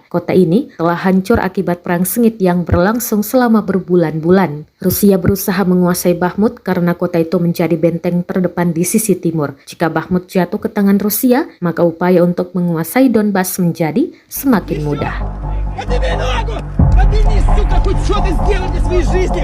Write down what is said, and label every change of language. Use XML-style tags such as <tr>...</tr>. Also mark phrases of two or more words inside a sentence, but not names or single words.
<id>Kota ini telah hancur akibat perang sengit yang berlangsung selama berbulan-bulan. Rusia berusaha menguasai Bakhmut karena kota itu menjadi benteng terdepan di sisi timur. Jika Bakhmut jatuh ke tangan Rusia, maka upaya untuk menguasai Donbas menjadi semakin mudah.</id> <ru>Подними ногу! Подними, сука, хоть что-то сделай для своей жизни!</ru>